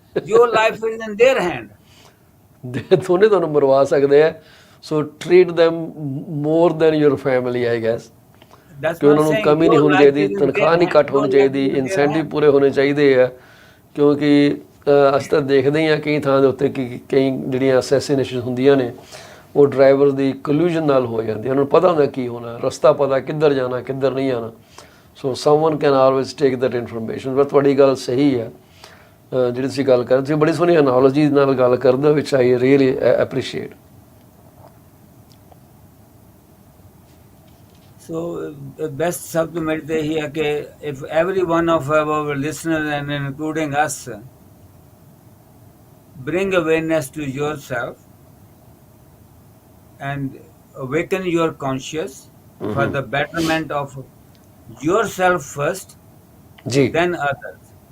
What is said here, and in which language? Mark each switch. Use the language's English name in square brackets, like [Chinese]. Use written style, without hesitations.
[English] Your life is in their hand. [Punjabi] ਦੋਨੇ ਤੁਹਾਨੂੰ ਮਰਵਾ ਸਕਦੇ ਆ। [English] So treat them more than your family, I guess. [Punjabi] ਕਿ ਉਹਨਾਂ ਨੂੰ ਕਮੀ ਨਹੀਂ ਹੋਣੀ ਚਾਹੀਦੀ, ਤਨਖਾਹ ਨਹੀਂ ਘੱਟ ਹੋਣੀ ਚਾਹੀਦੀ, ਇਨਸੈਂਟਿਵ ਪੂਰੇ ਹੋਣੇ ਚਾਹੀਦੇ ਆ। ਕਿਉਂਕਿ ਅਸੀਂ ਤਾਂ ਦੇਖਦੇ ਹੀ ਹਾਂ ਕਈ ਥਾਂ ਦੇ ਉੱਤੇ ਕਿ ਕਈ ਜਿਹੜੀਆਂ ਅਸੈਸੀਨੇਸ਼ਨ ਹੁੰਦੀਆਂ ਨੇ ਉਹ ਡਰਾਈਵਰ ਦੀ ਕਲੂਜਨ ਨਾਲ ਹੋ ਜਾਂਦੀ। ਉਹਨਾਂ ਨੂੰ ਪਤਾ ਹੁੰਦਾ ਕੀ ਹੋਣਾ, ਰਸਤਾ ਪਤਾ ਕਿੱਧਰ ਜਾਣਾ ਕਿੱਧਰ ਨਹੀਂ ਜਾਣਾ। [English] So someone can always take that information. [Punjabi] ਪਰ ਤੁਹਾਡੀ ਗੱਲ ਸਹੀ ਹੈ ਜਿਹੜੀ ਤੁਸੀਂ ਗੱਲ ਕਰਦੇ, ਤੁਸੀਂ ਬੜੀ ਸੋਹਣੀ ਐਨਾਲੋਜੀ ਨਾਲ ਗੱਲ ਕਰਦੇ ਹੋ, ਵਿਚ [English] I really appreciate. So best [Hindi] शब्द मेरे तो यही है कि [English] if every one of our listeners and including us bring awareness to yourself and awaken your conscious for the betterment of yourself first, then others.